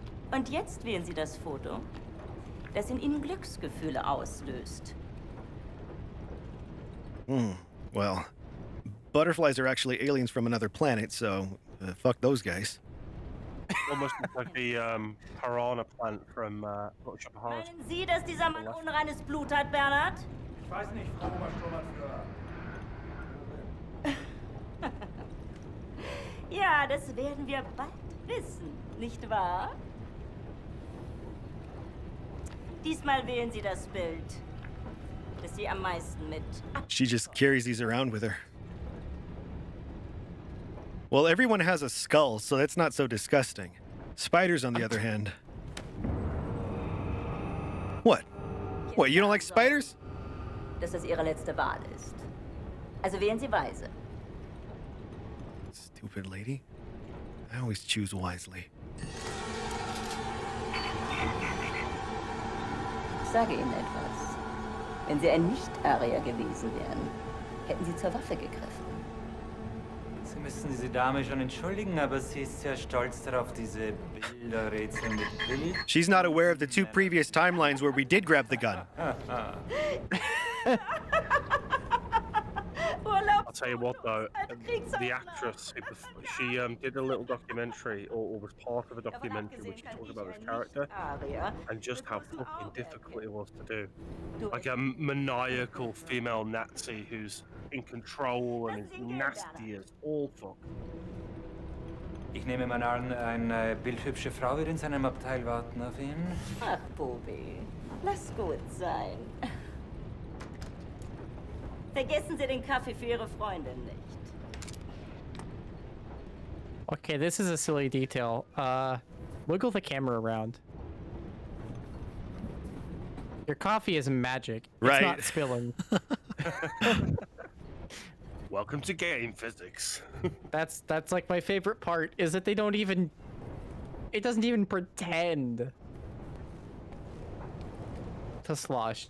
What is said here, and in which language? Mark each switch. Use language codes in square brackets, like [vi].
[de] Und jetzt wählen Sie das Foto, das in Ihnen Glücksgefühle auslöst. [en] Well, butterflies are actually aliens from another planet, so fuck those guys. Almost like the piranha plant from Little Shop of Horrors. [de] Meinen Sie, dass dieser Mann unreines Blut hat, Bernhard? Ich weiß nicht, Frau Obersturmbannführer. Ja, das werden wir bald wissen, nicht wahr? Diesmal wählen Sie das Bild, das Sie am meisten mit. [en] She just carries these around with her. Well, everyone has a skull, so that's not so disgusting. Spiders, on the other hand. What? What, you don't like spiders? [de] Dass das Ihre letzte Wahl ist. Also wählen Sie weise. [en] Stupid lady. I always choose wisely. [de] Ich sage Ihnen etwas. Wenn Sie ein Nicht-Arier gewesen wären, hätten Sie zur Waffe gegriffen. Sie müssen diese Dame schon entschuldigen, aber sie ist sehr stolz darauf, diese Bilderrätsel mit Bild. [en] She's not aware of the 2 previous timelines where we did grab the gun. I'll tell you what though, the actress, she did a little documentary, or was part of a documentary which she talked about this character, and just how fucking difficult it was to do. Like a maniacal female Nazi who's in control and is nasty as all fuck. [de] Ich nehme mal an, eine bildhübsche Frau wird in seinem Abteil warten auf ihn. Ach, Bobi, lass gut sein. Vergessen Sie den Kaffee für Ihre Freundin nicht. [en] Okay, this is a silly detail. Wiggle the camera around. Your coffee is magic. It's Right. not spilling. Welcome to game physics. That's like my favorite part is that they don't even. It doesn't even pretend to slosh.